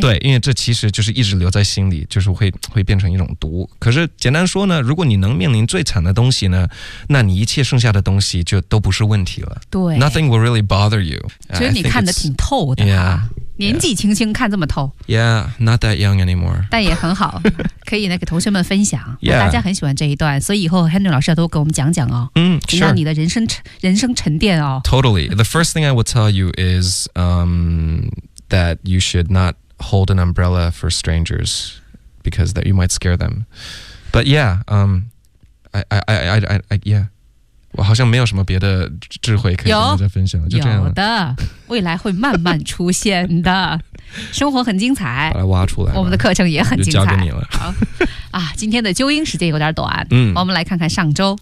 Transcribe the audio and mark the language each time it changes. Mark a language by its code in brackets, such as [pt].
[zh] 对因为这其实就是一直留在心里就是会变成一种毒可是简单说呢如果你能面临最惨的东西呢那你一切剩下的东西就都不是问题了对 [en] Nothing will really bother you [zh] 觉得你看得挺透的、 [en] yeah. [zh] 年纪轻轻看这么透 [en] Yeah, not that young anymore [zh] 但也很好可以呢给同学们分享、 [en] yeah. [zh] 大家很喜欢这一段所以以后 Henry 老师要多给我们讲讲哦 [en] sure. [zh] 让你的人生沉淀哦 [en] Totally, the first thing I will tell you is that you should not hold an umbrella for strangers because that you might scare them But yeah, I [zh] 我好像没有什么别的智慧可以跟大家分享，就这样了。有的，未来会慢慢出现的。生活很精彩，把它挖出来。我们的课程也很精彩，就交给你了。好啊，今天的纠音时间有点短，我们来看看上周